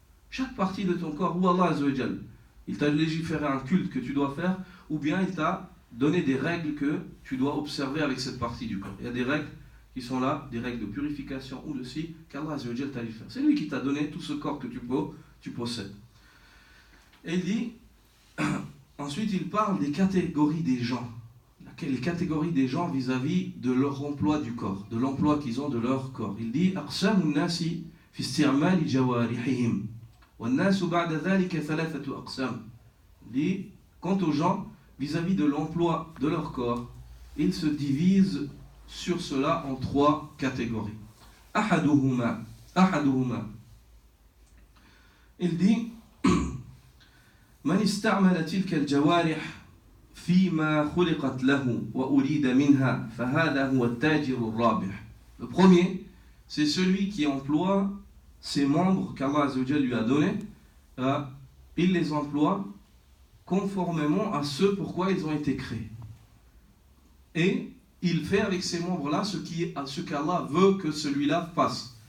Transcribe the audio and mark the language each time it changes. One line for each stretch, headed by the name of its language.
French: Chaque partie de ton corps, où Allah Azzawajal, il t'a légiféré un culte que tu dois faire, ou bien il t'a donné des règles que tu dois observer avec cette partie du corps. Il y a des règles qui sont là, des règles de purification ou de si, qu'Allah Azzawajal t'a légiféré. C'est lui qui t'a donné tout ce corps que tu possèdes. Et il dit, ensuite il parle des catégories des gens. Les catégories des gens vis-à-vis de leur emploi du corps, de l'emploi qu'ils ont de leur corps. Il dit,
Arabic: أقسام الناس في استعمال جوارحهم والناس بعد ذلك ثلاثة أقسام.
French: Il dit, quant aux gens vis-à-vis de l'emploi de leur corps, ils se divisent sur cela en trois catégories.
Arabic: أحدهما.
French: Il dit,
Arabic: من استعمل تلك الجوارح فيما خلقت له وأريد منها فهذا هو التاجر الرابح.
French: Le premier, c'est celui qui emploie ses membres qu'Allah Azzawajal lui a donnés. Il les emploie conformément à ce pourquoi ils ont été créés. Et il fait avec ces membres-là ce qu'Allah veut que celui-là fasse.